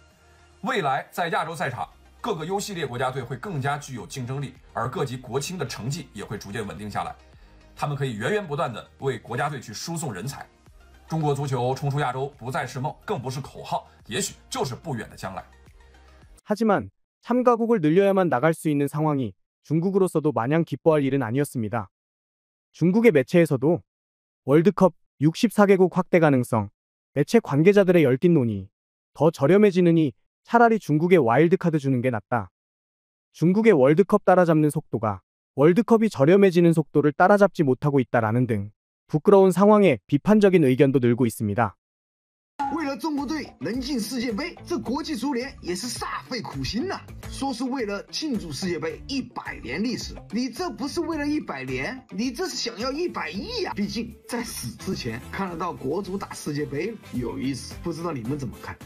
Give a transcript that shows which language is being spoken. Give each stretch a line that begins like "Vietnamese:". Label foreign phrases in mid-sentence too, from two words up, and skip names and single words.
Chinese: 未来在亚洲赛场，各个优系列国家队会更加具有竞争力，而各级国青的成绩也会逐渐稳定下来。他们可以源源不断的为国家队去输送人才。中国足球冲出亚洲不再是梦，更不是口号，也许就是不远的将来。
Korean: 하지만 참가국을 늘려야만 나갈 수 있는 상황이 중국으로서도 마냥 기뻐할 일은 아니었습니다. 중국의 매체에서도 월드컵 64개국 확대 가능성, 매체 관계자들의 열띤 논의, 더 저렴해지느니 차라리 중국에 와일드카드 주는 게 낫다. 중국의 월드컵 따라잡는 속도가 월드컵이 저렴해지는 속도를 따라잡지 못하고 있다라는 등 부끄러운 상황에 비판적인 의견도 늘고 있습니다.
Chinese: 为了中国队能进世界杯，这国际足联也是煞费苦心呐。说是为了庆祝世界杯100年历史，你这不是为了100年，你这是想要100亿呀！毕竟在死之前看得到国足打世界杯了，有意思，不知道你们怎么看？